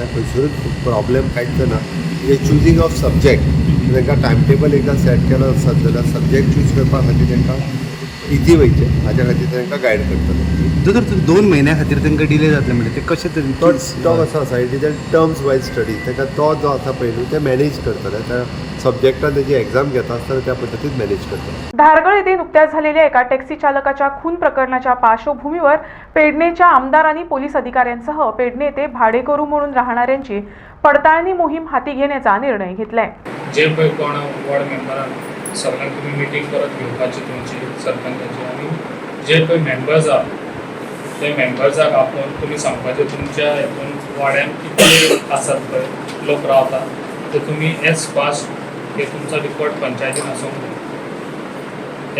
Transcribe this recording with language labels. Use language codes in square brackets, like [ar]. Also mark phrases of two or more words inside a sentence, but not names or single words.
[kok] खंयसरूच प्रॉब्लेम कांयच ना। हे [en] choosing of subject [kok] तांकां [en] time table [kok] एकदां सेट केलो आसत जाल्यार सब्जेक्ट चूज करपा खातीर तांकां इजी वयचें हाच्या खातीर तांकां गायड करतले। जर 2 म्हयन्या खातीर तांकां डिले जातले म्हणजे ते कशें तरेन तो कसो आसा [en] it is a terms wise study [kok] ताका तो जो आसा पळय ते मॅनेज करतले। त्या सब्जेक्टान तेजी एक्झाम घेता आसतना त्या पद्दतीन मॅनेज करतले। [mr] धारगळ येथे नुकत्याच झालेल्या एका टॅक्सी चालकाच्या खून प्रकरणाच्या पार्श्वभूमीवर पेडणेच्या आमदारांनी पोलीस अधिकाऱ्यांसह पेडणे येथे भाडेकरू म्हणून राहणाऱ्यांची पडताळणी मोहीम हाती घेण्याचा निर्णय घेतलाय। [kok] जे पळय कोण वॉर्ड मेंबरान सगळ्यांक तुमी मिटींग परत घेवपाची तुमची सरपंचाची आनी जे पळय मेंबर्स आहा ते मेंबर्साक आपोवन तुमी सांगपाचें तुमच्या हितून वाड्यान कितले आसात पळय लोक रावता ते तुमी [en] as fast [kok] हे तुमचो रिकॉर्ड पंचायतीन आसूंक जाय।